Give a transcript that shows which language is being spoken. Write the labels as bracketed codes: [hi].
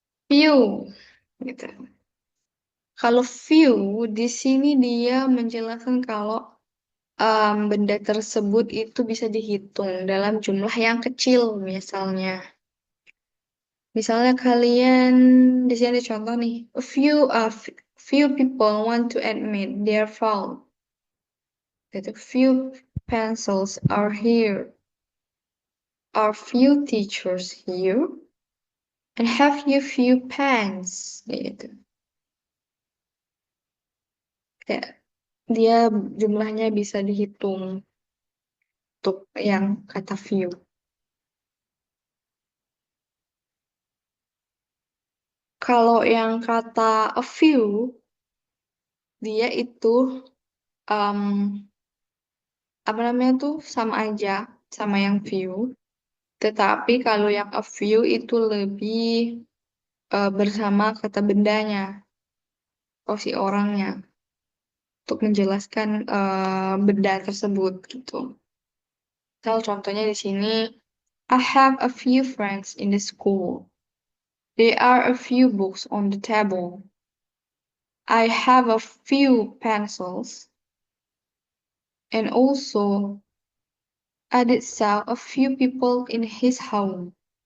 [id] few gitu. Kalau few di sini dia menjelaskan kalau benda tersebut itu bisa dihitung dalam jumlah yang kecil misalnya. Misalnya kalian di sini ada contoh nih, [en] few people want to admit their fault. That few pencils are here, are few teachers here, and have you few pens gitu. [id] Kayak dia jumlahnya bisa dihitung untuk yang kata few. Kalau yang kata a few, dia itu um, apa namanya tuh sama aja sama yang few. Tetapi kalau yang a few itu lebih bersama kata bendanya atau si orangnya untuk menjelaskan benda tersebut gitu. Misal contohnya di sini, [en] I have a few friends in the school. There are a few books on the table. I have a few pencils. And also, I did saw a few people in his home.